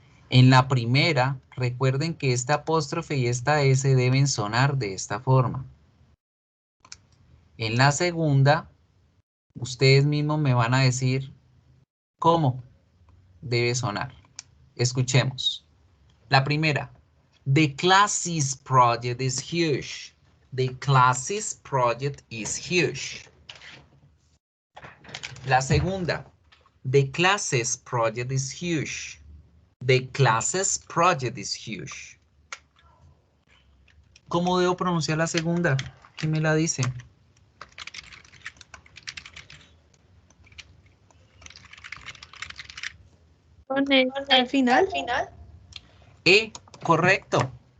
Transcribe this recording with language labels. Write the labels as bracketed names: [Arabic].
[Spanish] En la primera, recuerden que esta apóstrofe y esta S deben sonar de esta forma. En la segunda, ustedes mismos me van a decir cómo debe sonar. Escuchemos. La primera. [English] The classes project is huge. The classes project is huge. [Spanish] La segunda. [English] The classes project is huge. The classes project is huge. [Spanish] ¿Cómo debo pronunciar la segunda? ¿Quién me la dice? Con el al final. Correcto.